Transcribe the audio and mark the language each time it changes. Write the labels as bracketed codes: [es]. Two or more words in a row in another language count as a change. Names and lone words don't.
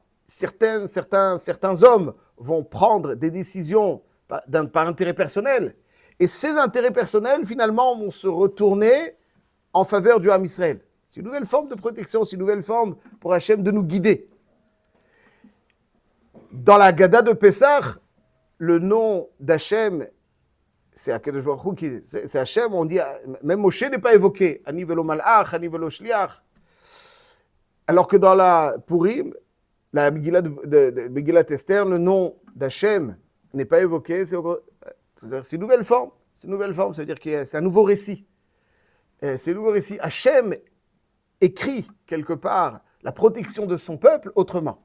[fr] Certains hommes vont prendre des décisions par intérêt personnel, et ces intérêts personnels, finalement, vont se retourner en faveur du [he] עם ישראל. [fr] C'est une nouvelle forme de protection, c'est une nouvelle forme pour Hachem de nous guider. Dans la Gada de Pessah, le nom d'Hachem, c'est [he] הקדוש ברוך הוא, [fr] c'est Hachem, on dit, même Moshe n'est pas évoqué, [he] אני ולא מלאך, אני ולא שליח. [fr] Alors que dans la Purim, la Megillat Esther, le nom d'Hachem n'est pas évoqué, c'est une nouvelle forme, ça veut dire que c'est un nouveau récit. C'est un nouveau récit. Hachem écrit quelque part la protection de son peuple autrement.